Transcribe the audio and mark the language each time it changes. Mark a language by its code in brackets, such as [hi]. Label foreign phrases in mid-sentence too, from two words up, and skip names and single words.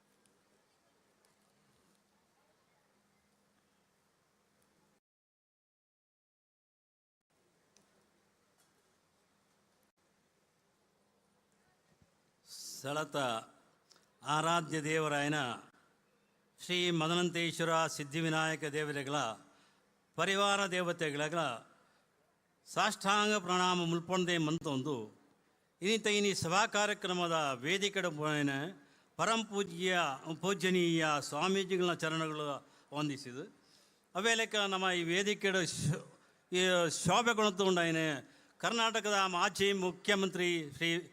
[kn] ಸ್ಥಳತ ಆರಾಧ್ಯ ದೇವರಾಯನ ಶ್ರೀ ಮದನಂತೇಶ್ವರ ಸಿದ್ಧಿವಿನಾಯಕ ದೇವತೆಗಳ ಪರಿವಾರ [tcy] ದೇವತೆಗಳ ಸಾಷ್ಟಾಂಗ ಪ್ರಣಾಮ ಮುಲ್ಪೊಂದೆ ಮಂತೊಂದು ಇನಿ ಸಭಾ ಕಾರ್ಯಕ್ರಮದ ವೇದಿಕೆ ಪರಂ ಪೂಜ್ಯನೀಯ ಸ್ವಾಮೀಜಿಗಳ ಚರಣಗಳು ವಂದಿಸಿದು ಅವೇ ಲೆಕ್ಕ ನಮ್ಮ ಈ ವೇದಿಕೆ ಶೋಭೆ ಕೊಣತ್ತುಂಡಾಯನೆ [kn] ಕರ್ನಾಟಕದ ಮಾಜಿ ಮುಖ್ಯಮಂತ್ರಿ ಶ್ರೀ